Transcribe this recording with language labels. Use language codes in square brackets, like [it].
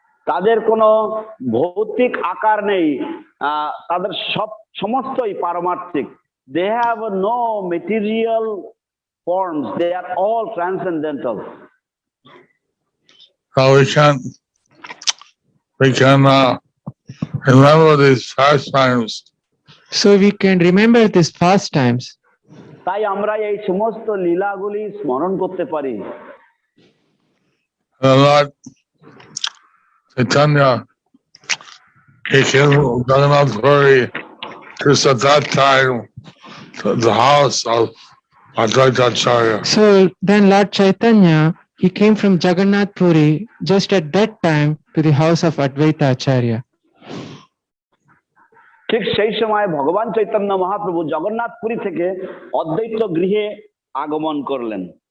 [bn] তাদের কোনো ভৌতিক আকার নেই, তাদের সমস্তই পারমার্থিক। [en] They have no material forms, they are all transcendental. So we can remember these pastimes. So we can remember these pastimes. [bn] তাই আমরা এই সমস্ত লীলাগুলি স্মরণ করতে পারি। [en] Lord Chaitanya, he came from Jagannath-puri just at that time to the house of Advaita-acharya. So then Lord Chaitanya, he came from Jagannath Puri just at that time to the house of Advaita Acharya. [bn] ঠিক সেই সময় ভগবান চৈতন্য মহাপ্রভু জগন্নাথপুরী থেকে অদ্বৈত গৃহে আগমন করলেন।